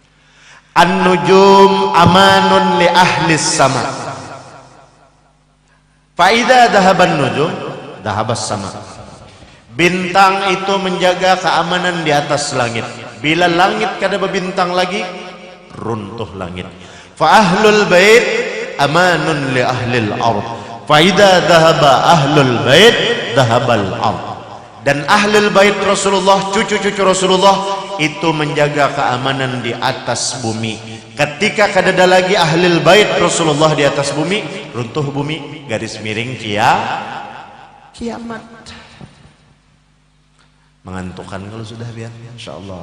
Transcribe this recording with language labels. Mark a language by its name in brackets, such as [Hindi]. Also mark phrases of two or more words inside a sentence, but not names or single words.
[Arabic] النجوم أمان لأهل السماء. فإذا ذهبت النجوم ذهبت السماء. [Banjar] Bintang itu menjaga keamanan di atas langit. Bila langit kada berbintang lagi, runtuh langit. [Arabic] فأهل البيت أمان لأهل الأرض. فإذا ذهب أهل البيت ذهبت الأرض. [Banjar] Dan [Arabic] أهل البيت [Banjar] Rasulullah, cucu-cucu Rasulullah itu menjaga keamanan di atas bumi. Ketika kada ada lagi [Arabic] أهل البيت [Banjar] Rasulullah di atas bumi, runtuh bumi, garis miring kiamat. Mengantukkan kalau sudah biar, insyaallah.